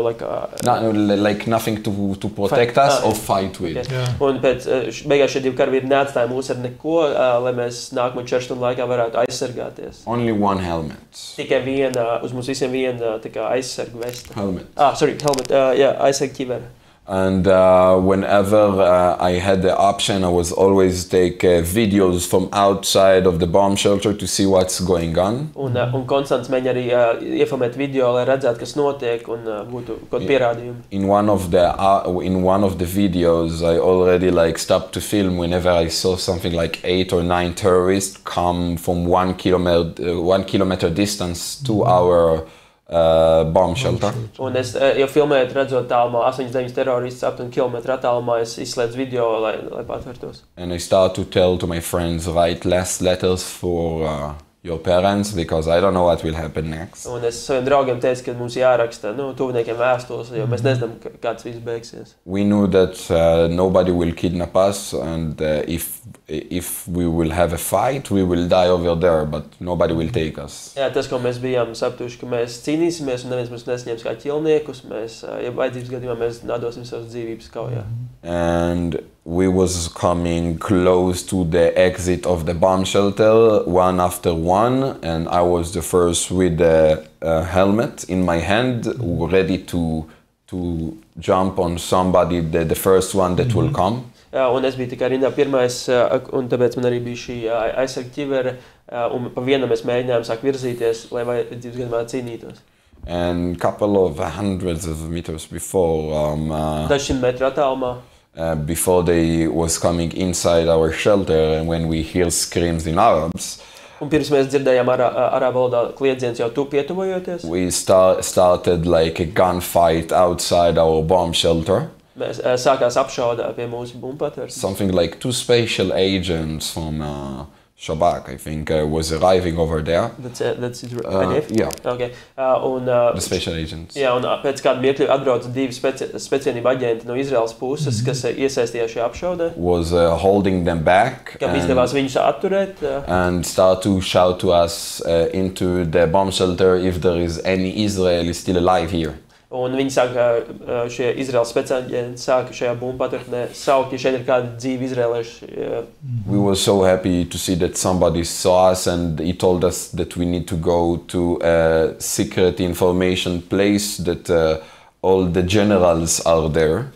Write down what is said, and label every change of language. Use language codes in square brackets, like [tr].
[en] like nothing to protect us or fight with. Yes. Yeah. [lv] Un pēc beigās šie divi karavīri neatstāja mūs ar neko, lai mēs nākamo 4 stundu laikā varētu aizsargāties. [en] Only one helmet. [lv] Tikai uz mums visiem viena tā kā aizsargu vesta. [en] Helmet. [lv] Helmet. Aizsargu ķivera. [en] And whenever I had the option, I was always take videos from outside of the bomb shelter to see what's going on. [lv] Un Konstants mēģina arī iefilmēt video, lai redzētu, kas notiek un būtu kaut pierādījumi. [en] In one of the videos, I already like stopped to film whenever I saw something like 8 or 9 terrorists come from 1 kilometer distance to our bomb shelter. [lv] Un es jau filmēju, redzot tālumā 8-9 teroristus aptuveni kilometru attālumā, es izslēdzu video, lai patvertos. [en] And I start to tell to my friends, write less letters for your parents, because I don't know what will happen next. [lv] Un es saviem draugiem teicu, ka mums jāraksta tuviniekiem vēstules, jo mēs nezinām, kāds viss beigsies. [en] We knew that nobody will kidnap us, and if we will have a fight, we will die over there, but nobody will take us. [lv] Jā, tas, ko mēs bijām sapratuši, ka mēs cīnīsimies, un neviens mums nesaņems kā ķilniekus, ja vajadzības gadījumā mēs dosim savas dzīvības kaujā. [en] And we was coming close to the exit of the bomb shelter, one after one, and I was the first with the helmet in my hand, ready to jump on somebody, the first one that will come. [lv] Un es biju tikai rindā pirmais, un tāpēc man arī bija šī aizsarga ķivere, un pa vienam mēs mēģinājām sākt virzīties, lai vajadzības gadījumā cīnītos. [en] And couple of hundreds of meters before, [lv] dažiem metru attālumā. [en] Before they was coming inside our shelter, and when we hear screams in Arabs, [lv] un pirms mēs dzirdējām arābu valodā kliedziens jau pietuvojoties, [en] we started like a gunfight outside our bomb shelter. [lv] Mēs sākās apšauda pie mūsu bumbu patversmes. [en] Something like 2 special agents from Shabak, I think, was arriving over there. That's IDF? Yeah. Okay. The special agents. [lv] Jā, un pēc kāda mirkļa atbrauca 2 speciālību aģenti no Izraēlas puses, kas iesaistījās šajā apšaudē. [en] Was holding them back. [lv] Kam izdevās viņus atturēt. [en] And start to shout to us into the bomb shelter if there is any Israeli still alive here. [lv] Un viņi sāka, šie Izraēlas speciāļi sāka šajā bumbu paturpnē saukt, ja šeit ir kādi dzīvi izraēlieši. [en] We were so happy to see that somebody saw us and he told us that we need to go to a secret information place that all the generals are there.